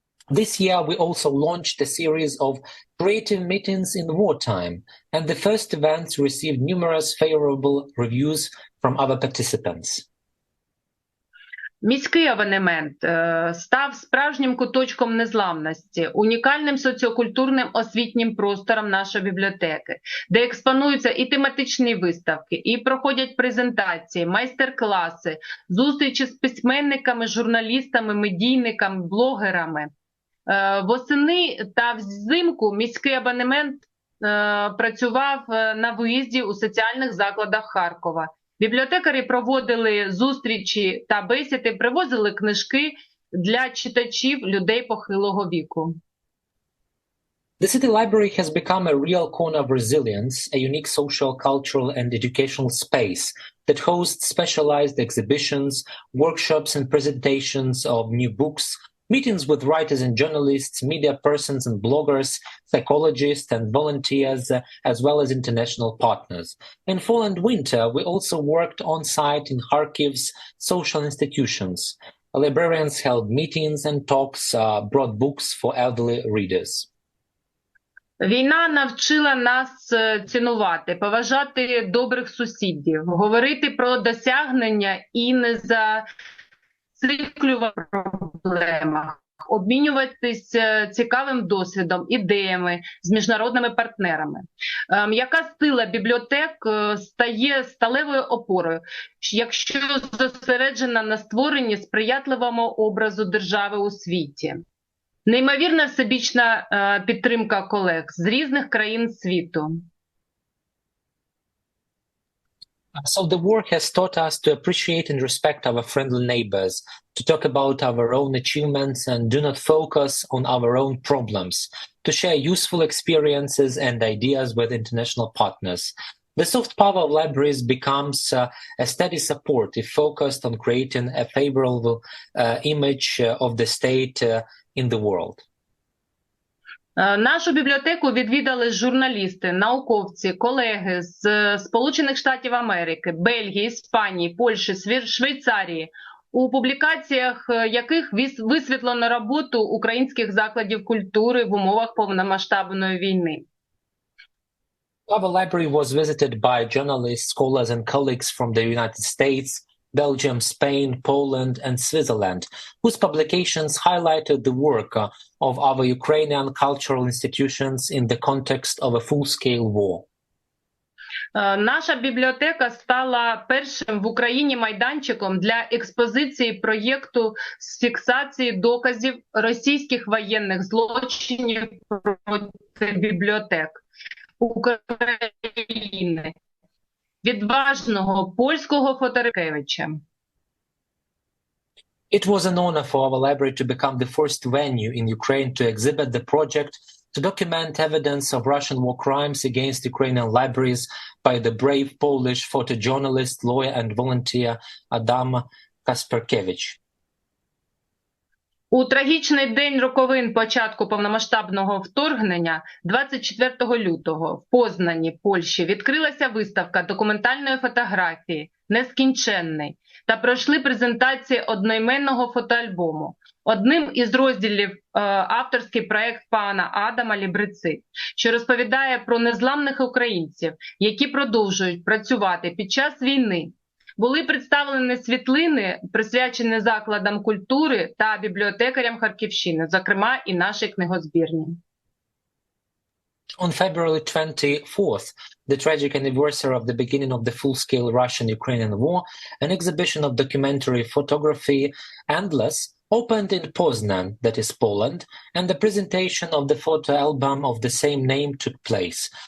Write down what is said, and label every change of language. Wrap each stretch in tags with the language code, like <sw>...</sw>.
<en>This year we also launched a series of creative meetings in wartime, and the first events received numerous favorable reviews from other participants.</en> <uk>Міський абонемент став справжнім куточком незламності, унікальним соціокультурним освітнім простором нашої бібліотеки, де експонуються і тематичні виставки, і проходять презентації, майстер-класи, зустрічі з письменниками, журналістами, медійниками, блогерами. Восени та взимку міський абонемент працював на виїзді у соціальних закладах Харкова. Бібліотекарі проводили зустрічі та бесіди, привозили книжки для читачів, людей похилого віку.</uk> <en>The city library has become a real corner of resilience, a unique social, cultural, and educational space that hosts specialized exhibitions, workshops, and presentations of new books, meetings with writers and journalists, media persons and bloggers, psychologists and volunteers, as well as international partners. In fall and winter, we also worked on-site in Kharkiv's social institutions. Librarians held meetings and talks, brought books for elderly readers.</en> <uk>Війна навчила нас цінувати, поважати добрих сусідів, говорити про досягнення і не зациклювати проблемах, обмінюватись цікавим досвідом, ідеями з міжнародними партнерами. М'яка сила бібліотек стає сталевою опорою, якщо зосереджена на створенні сприятливого образу держави у світі. Неймовірна всебічна підтримка колег з різних країн світу.</uk> <en>So the war has taught us to appreciate and respect our friendly neighbors, to talk about our own achievements and do not focus on our own problems, to share useful experiences and ideas with international partners. The soft power of libraries becomes a steady support if focused on creating a favorable image of the state in the world.</en> <uk>Нашу бібліотеку відвідали журналісти, науковці, колеги з Сполучених Штатів Америки, Бельгії, Іспанії, Польщі, Швейцарії, у публікаціях яких висвітлено роботу українських закладів культури в умовах повномасштабної війни.</uk> <en>Our library was visited by journalists, scholars and colleagues from the United States, Belgium, Spain, Poland, and Switzerland, whose publications highlighted the work of our Ukrainian cultural institutions in the context of a full-scale war.</en> <uk>Наша бібліотека стала першим в Україні майданчиком для експозиції проєкту з фіксації доказів російських воєнних злочинів проти бібліотек України. Відважного польського фотографа.</uk> <en>It was an honor for our library to become the first venue in Ukraine to exhibit the project to document evidence of Russian war crimes against Ukrainian libraries by the brave Polish photojournalist, lawyer and volunteer Adam Kasperkiewicz.</en> <uk>У трагічний день роковин початку повномасштабного вторгнення, 24 лютого, в Познані, Польщі, відкрилася виставка документальної фотографії «Нескінченний» та пройшли презентації одноіменного фотоальбому. Одним із розділів авторський проект пана Адама Лібрици, що розповідає про незламних українців, які продовжують працювати під час війни. Були представлені світлини, присвячені закладам культури та бібліотекарям Харківщини, зокрема і нашій книгозбірні.</uk> <en>On February 24th, the tragic anniversary of the beginning of the full-scale Russian-Ukrainian war, an exhibition of documentary photography, Endless, opened in Poznan, that is Poland, and the presentation of the photo album of the same name took place.</en>